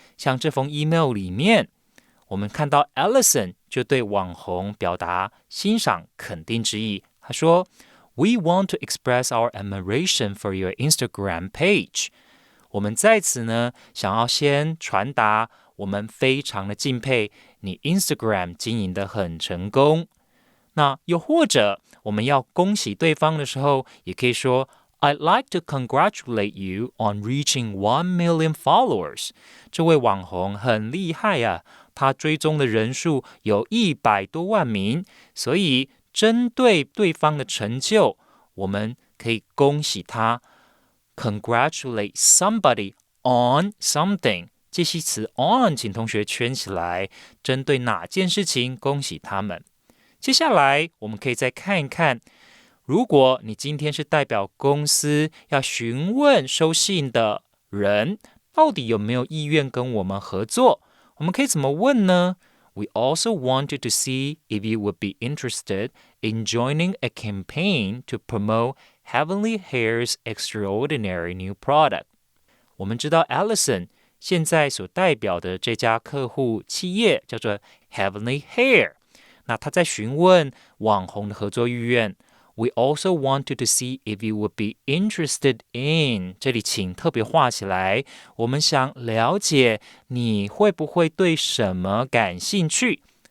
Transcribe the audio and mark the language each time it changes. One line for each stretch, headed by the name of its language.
Chinese: 像这封 email 里面，我们看到 Allison 就对网红表达欣赏、肯定之意。他说
English: We want to express our admiration for your Instagram page。
Chinese: 我们在此呢，想要先传达我们非常的敬佩你 Instagram 经营得很成功。那又或者我们要恭喜对方的时候，也可以说
English: I'd like to congratulate you on reaching 1 million followers。
Chinese: 这位网红很厉害啊，他追踪的人数有100多万名，所以针对对方的成就，我们可以恭喜他。
English: Congratulate somebody on something，
Chinese: 介系词 on 请同学圈起来，针对哪件事情恭喜他们。接下来我们可以再看一看，如果你今天是代表公司要询问收信的人，到底有没有意愿跟我们合作，我们可以怎么问呢？
English: We also wanted to see if you would be interested in joining a campaign to promote Heavenly Hair's extraordinary new product。
Chinese: 我们知道 Allison 现在所代表的这家客户企业叫做 Heavenly Hair， 那他在询问网红的合作意愿。
English: We also wanted to see if you would be interested in，
Chinese: 这里请特别画起来，我们想了解你会不会对什么感兴趣。